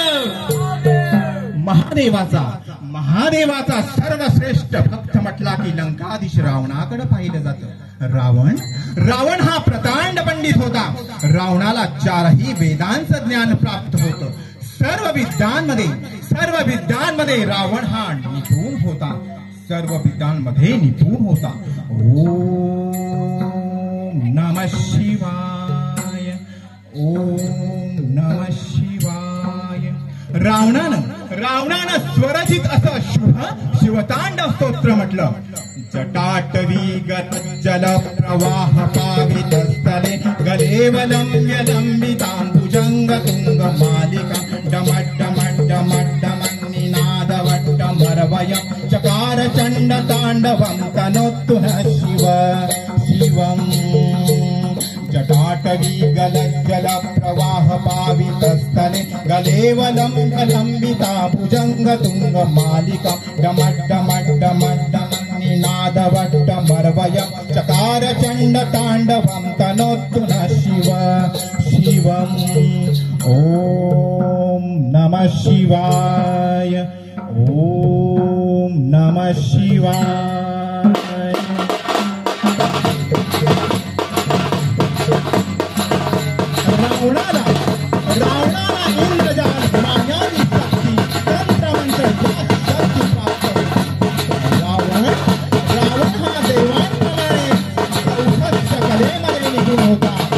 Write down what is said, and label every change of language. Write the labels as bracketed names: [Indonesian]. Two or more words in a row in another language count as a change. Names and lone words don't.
[Marathi] महादेवाचा सर्वश्रेष्ठ भक्त म्हटला की लंकाधीश रावणाकडे पाहिलं जातं. रावण हा प्रकांड पंडित होता. रावणाला 4ही वेदांचं ज्ञान प्राप्त होतं. सर्व विद्यांमध्ये रावण हा निपुण होता. [Sanskrit] ओम नमः शिवाय. ओम नमः शिवाय. [Marathi] रावणानं स्वरचित असं शिवतांडव स्तोत्र म्हटलं. [Sanskrit] जटाटवी गज्जल प्रवाह पावित स्थले गलेवलंब्य लंबितांबुजंग तुंग मालिका डमड्डमड्डमड्डमन्निनादवट्टमरवयं चकार चंड तांडवं तनोतु नः शिवम्. जटाटवी गलज्जल प्रवाह पावित स्थले गलेवलंबिता भुजंग तुंग मालिका डमड्डमड्डमड्डमन्निनादवट्टमरवयं चकार चंड तांडवं तनोतु नः शिवम्. ओम नमः शिवाय. ओम नमः शिवाय. [Marathi] रावणाला इंद्रजाल मायावी शक्ती तंत्रमंत्र शक्ती प्राप्त. रावण हा देवांप्रमाणे औषध कलेमध्ये निपुण होता.